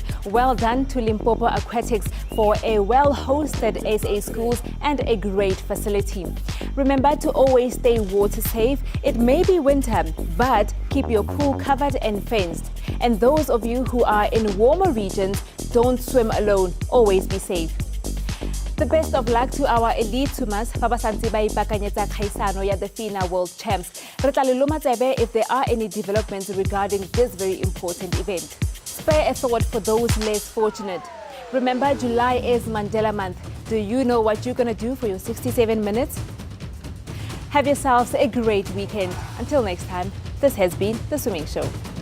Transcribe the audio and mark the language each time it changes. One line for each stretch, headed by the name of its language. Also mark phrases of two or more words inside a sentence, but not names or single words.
English: Well done to Limpopo Aquatics for a well-hosted SA schools and a great facility. Remember to always stay water safe. It may be winter, but keep your pool covered and fenced. And those of you who are in warmer regions, don't swim alone. Always be safe. The best of luck to our elite swimmers
Tswana: fa ba santse ba ipakanyetsa kgaisano ya
English: the FINA World Champs.
Tswana: Re tla le lomatsebe
English: if there are any developments regarding this very important event. Spare a thought for those less fortunate. Remember, July is Mandela Month. Do you know what you're going to do for your 67 minutes? Have yourselves a great weekend. Until next time, this has been The Swimming Show.